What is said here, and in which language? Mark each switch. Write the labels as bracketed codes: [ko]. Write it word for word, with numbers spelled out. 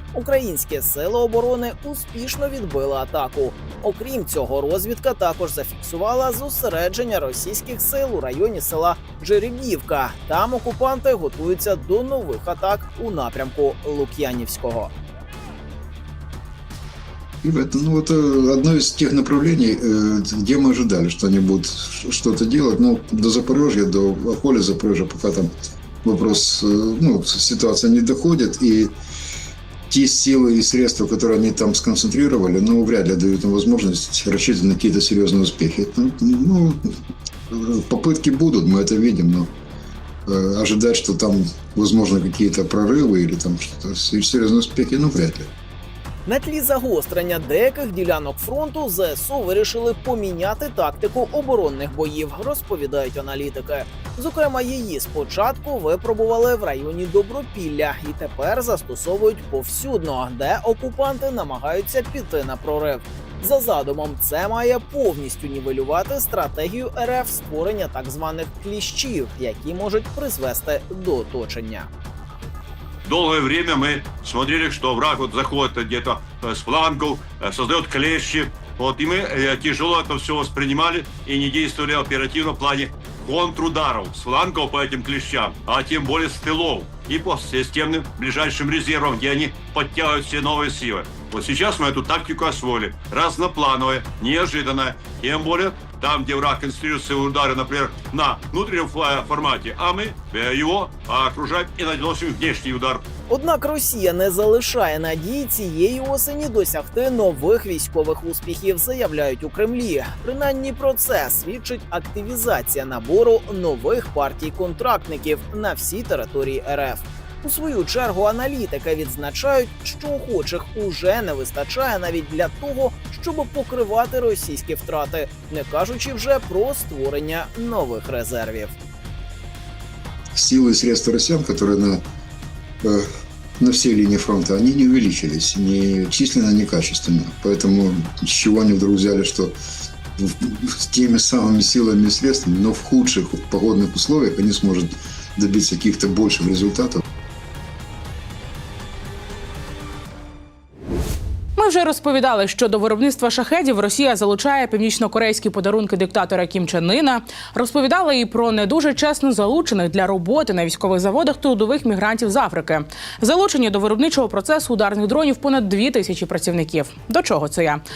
[uk] Українські сили оборони успішно відбили атаку. Окрім цього, розвідка також зафіксувала зосередження російських сил у районі села Джеребівка. Там окупанти готуються до нових атак у напрямку Лук'янівського. [ru] Ребята, ну это одно из тех направлений, где мы ожидали, что они будут что-то делать. Ну, до Запорожья, до поля Запорожья, пока там вопрос, ну, ситуация не доходит. И те силы и средства, которые они там сконцентрировали, ну, вряд ли дают им возможность рассчитывать на какие-то серьезные успехи. Ну, попытки будут, мы это видим, но ожидать, что там, возможно, какие-то прорывы или там что-то серьезные успехи, ну, вряд ли. [uk] На тлі загострення деяких ділянок фронту ЗСУ вирішили поміняти тактику оборонних боїв, розповідають аналітики. Зокрема, її спочатку випробували в районі Добропілля і тепер застосовують повсюдно, де окупанти намагаються піти на прорив. За задумом, це має повністю нівелювати стратегію РФ створення так званих кліщів, які можуть призвести до оточення. [ru] Долгое время мы смотрели, что враг вот заходит где-то с флангов, создает клещи, Вот, и мы э, тяжело это все воспринимали и не действовали оперативно в плане контрударов с флангов по этим клещам, а тем более с тылов и по системным ближайшим резервам, где они подтягивают все новые силы. Вот сейчас мы эту тактику освоили. Разноплановая, неожиданная. Тем более, там, где враг концентрирует свои удары, например, на внутреннем формате, а мы его окружаем [uk] і наносимо [ru] внешній удар. [uk] Однак Росія не залишає надії цієї осені досягти нових військових успіхів, заявляють у Кремлі. Принаймні про це свідчить активізація набору нових партій контрактників на всій території РФ. У свою чергу аналітики відзначають, що охочих уже не вистачає навіть для того, щоб покривати російські втрати, не кажучи вже про створення нових резервів. [ru] Силы и средства россиян, которые на, э, на всей линии фронта, они не увеличились ни численно, ни качественно. Поэтому с чего они вдруг взяли, что с теми самыми силами и средствами, но в худших погодных условиях они сможет добиться каких-то больших результатов. [uk] Ми вже розповідали, що до виробництва шахедів Росія залучає північнокорейські подарунки диктатора Кім Чен Ина. Розповідали і про не дуже чесно залучених для роботи на військових заводах трудових мігрантів з Африки. Залучені до виробничого процесу ударних дронів понад дві тисячі працівників. До чого це я?